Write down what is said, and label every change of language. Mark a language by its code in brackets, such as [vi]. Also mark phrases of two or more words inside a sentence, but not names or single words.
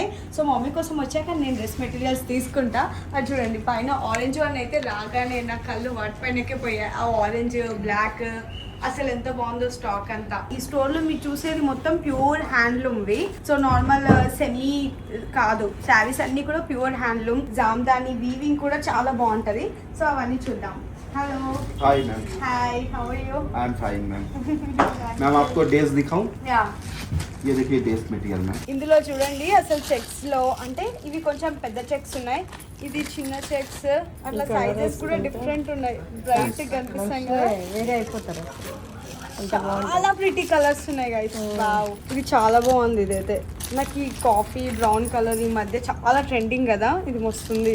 [te] సో మమ్మీ కోసం వచ్చాక నేను [en] dress materials [te] తీసుకుంటా. అది చూడండి, పైన [en] orange one [te] అయితే రాగానే నా కళ్ళు వాటిపైనకే పోయాయి. ఆ [en] orange, black [te] అసలు ఎంత బాగుందో స్టాక్ అంతా. ఈ స్టోర్ లో మీరు చూసేది మొత్తం ప్యూర్ హ్యాండ్లూమ్వి. సో [en] normal semi [te] కాదు, శారీస్ అన్ని కూడా [en] pure handloom. [te] జామ్దాని వీవింగ్ కూడా చాలా బాగుంటది. సో అవన్నీ చూద్దాం. [hi] हेलो हाय मैम. हाय, [en] How are you? I am fine ma'am. [hi] मैम आपको ड्रेस दिखाऊं? [te] యా, [hi] ये देखिए [en] dress material ma'am. [te] ఇందులో చూడండి అసలు చెక్స్ లో అంటే ఇవి కొంచెం పెద్ద చెక్స్ ఉన్నాయి, ఇది చిన్న చెక్స్. అట్లా సైజెస్ కూడా డిఫరెంట్ ఉన్నాయి. బ్రైట్ కనిపిస్తాయి కదా, వేరే అయిపోతారు. చాలా [en] pretty colours [te] ఉన్నాయి గైస్. వావ్, ఇది చాలా బాగుంది. ఇదైతే నాకు ఈ [en] coffee brown colour [te] ఈ మధ్య చాలా ట్రెండింగ్ కదా, ఇది వస్తుంది.